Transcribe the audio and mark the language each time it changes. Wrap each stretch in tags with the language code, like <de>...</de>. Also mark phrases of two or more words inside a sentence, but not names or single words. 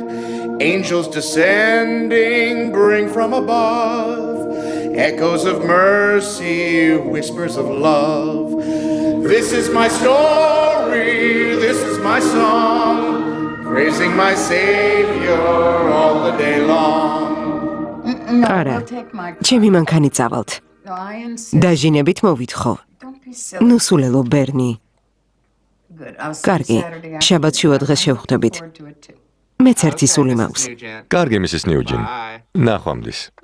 <en>Angels descending bring from above echoes of mercy, whispers of love. This is my story, this is my song, praising my Savior all the day long.</en> <ka>არა, ჩემი მანქანი წავალთ. დაჟინებით მოვითხოვ. ნუ სულელო ბერნი. კარგი, შაბათში დღეს შევხვდებით. მეც ერთი სული მაქვს. კარგი მისის ნიუჯინ. ნახვამდის.</ka>